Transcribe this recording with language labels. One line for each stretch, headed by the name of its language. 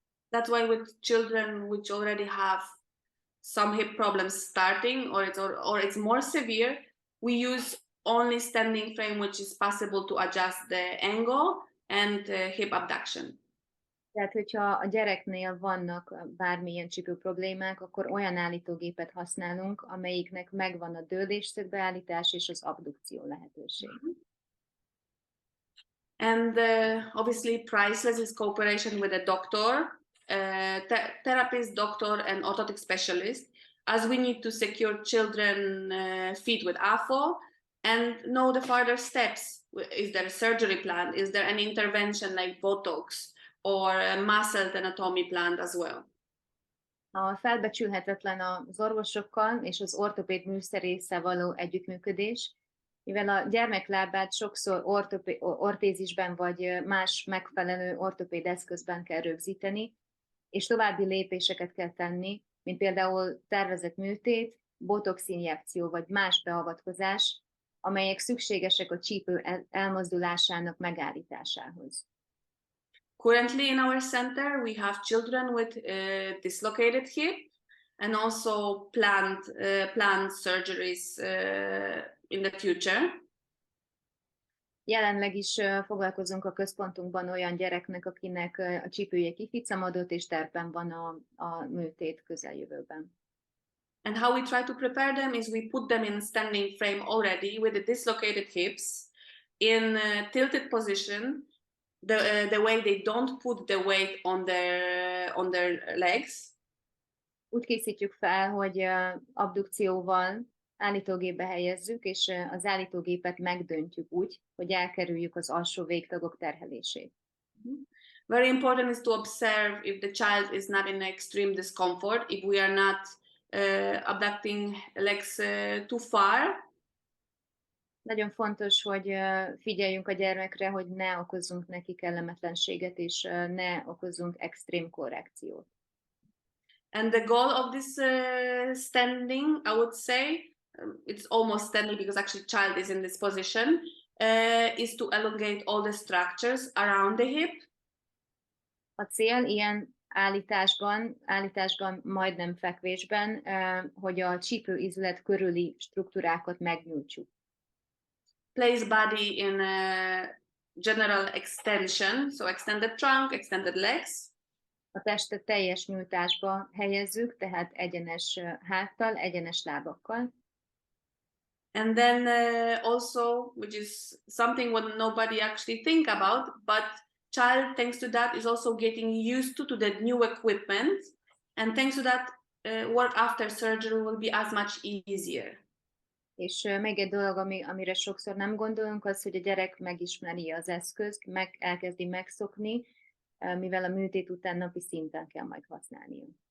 English: That's why with children which already have some hip problems starting or it's more severe, we use only standing frame which is possible to adjust the angle and hip abduction.
Hungarian: Tehát, hogyha a gyereknél vannak bármilyen csípő problémák, akkor olyan állítógépet használunk, amelyiknek megvan a dőlésszögbeállítás és az abdukció lehetőség.
English: And obviously priceless is cooperation with a doctor, therapist, doctor and orthotic specialist, as we need to secure children feet with AFO and know the further steps. Is there a surgery plan? Is there an intervention like Botox? Or a muscle anatomy plan as well.
Hungarian: A felbecsülhetetlen az orvosokkal és az ortopéd műszerésszel való együttműködés, mivel a gyermeklábát sokszor ortézisben vagy más megfelelő ortopéd eszközben kell rögzíteni, és további lépéseket kell tenni, mint például tervezett műtét, botox injekció vagy más beavatkozás, amelyek szükségesek a csípő elmozdulásának megállításához.
English: Currently in our center, we have children with dislocated hip and also planned surgeries in the future.
Hungarian: Jelenleg is foglalkozunk a központunkban olyan gyereknek, akinek a csípője kificamodott, és tervben van a műtét közeljövőben.
English: And how we try to prepare them is we put them in standing frame already with the dislocated hips in tilted position. The way they don't put the weight on their legs.
Hungarian: Úgy készítjük fel, hogy abdukcióval állítógépbe helyezzük, és az állítógépet megdöntjük úgy, hogy elkerüljük az alsó végtagok terhelését.
English: Very important is to observe if the child is not in extreme discomfort, if we are not abducting legs too far.
Hungarian: Nagyon fontos, hogy figyeljünk a gyermekre, hogy ne okozzunk neki kellemetlenséget, és ne okozzunk extrém korrekciót.
English: And the goal of this standing, I would say, it's almost standing because actually child is in this position, is to elongate all the structures around the hip.
Hungarian: A cél ilyen állításban, majdnem fekvésben, hogy a csípőizület körüli struktúrákat megnyújtsuk.
English: Place body in a general extension, so extended trunk, extended legs.
Hungarian: A testet teljes nyújtásba helyezzük, tehát egyenes háttal, egyenes lábakkal.
English: And then also, which is something what nobody actually think about, but child, thanks to that, is also getting used to the new equipment, and thanks to that, work after surgery will be as much easier.
Hungarian: És még egy dolog, amire sokszor nem gondolunk, az, hogy a gyerek megismeri az eszközt, elkezdi megszokni, mivel a műtét után napi szinten kell majd használnia.